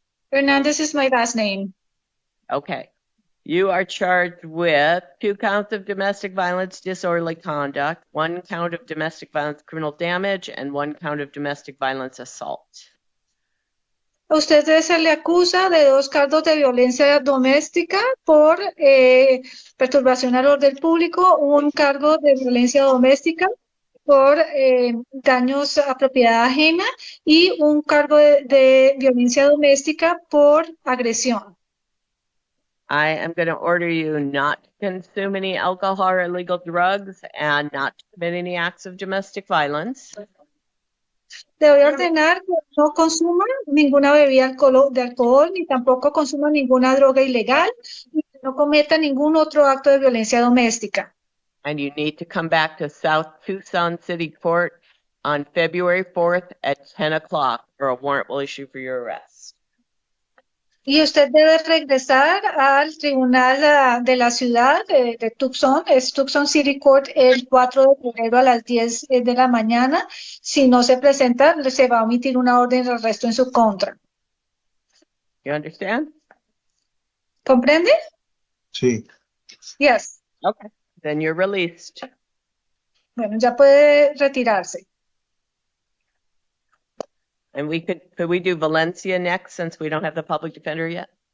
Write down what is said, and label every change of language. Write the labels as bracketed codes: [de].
[en] Hernandez is my last name. Okay. You are charged with 2 counts of domestic violence, disorderly conduct, 1 count of domestic violence, criminal damage, and 1 count of domestic violence assault. [es] A usted se le acusa de 2 cargos de violencia doméstica por perturbación al orden público, 1 cargo de violencia doméstica por daños a propiedad ajena y 1 cargo de violencia doméstica por agresión. [en] I am going to order you not to consume any alcohol or illegal drugs and not to commit any acts of domestic violence. [es] Le voy a ordenar que no consuma ninguna bebida de alcohol, ni tampoco consuma ninguna droga ilegal, y que no cometa ningún otro acto de violencia doméstica. [en] And you need to come back to South Tucson City Court on February 4th at 10 o'clock, or a warrant will issue for your arrest. [es] Y usted debe regresar al tribunal de la ciudad de Tucson, es Tucson City Court, el 4 de febrero a las 10 de la mañana. Si no se presenta, se va a emitir una orden de arresto en su contra. [en] You understand? [es] ¿Comprende? Sí. [en] Yes. Okay. Then you're released. [es] Bueno, ya puede retirarse. [en] And could we do Valencia next, since we don't have the public defender yet?